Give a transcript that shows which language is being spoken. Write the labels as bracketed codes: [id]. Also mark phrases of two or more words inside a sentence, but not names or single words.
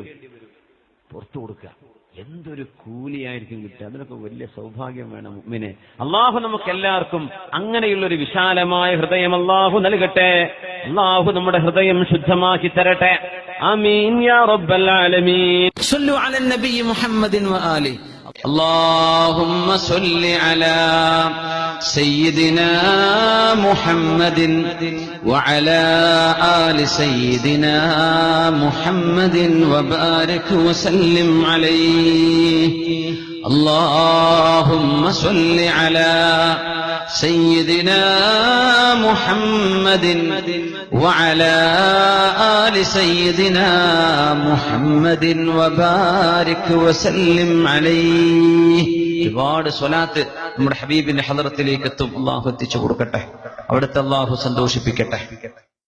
[ml] പുറത്തു കൊടുക്കുക, എന്തൊരു കൂലിയായിരിക്കും കിട്ടുക. അതിനൊക്കെ വലിയ സൗഭാഗ്യം വേണം മുഅ്മിനെ. അള്ളാഹു നമുക്ക് എല്ലാവർക്കും അങ്ങനെയുള്ളൊരു വിശാലമായ ഹൃദയം അള്ളാഹു നൽകട്ടെ. അള്ളാഹു നമ്മുടെ ഹൃദയം ശുദ്ധമാക്കി തരട്ടെ. [ar] آمين يا رب العالمين. صلوا على النبي محمد وآله. اللهم صل على سيدنا محمد وعلى آل سيدنا محمد وبارك وسلم عليه. اللهم صل على سيدنا محمد وعلى آل سيدنا محمد وبارك وسلم عليه. [ml] ഒരുപാട് സ്വലാത്ത് നമ്മുടെ ഹബീബിന്റെ ഹളറത്തിലേക്ക് എത്തും. അള്ളാഹു എത്തിച്ചു കൊടുക്കട്ടെ, അവിടുത്തെ അള്ളാഹു സന്തോഷിപ്പിക്കട്ടെ.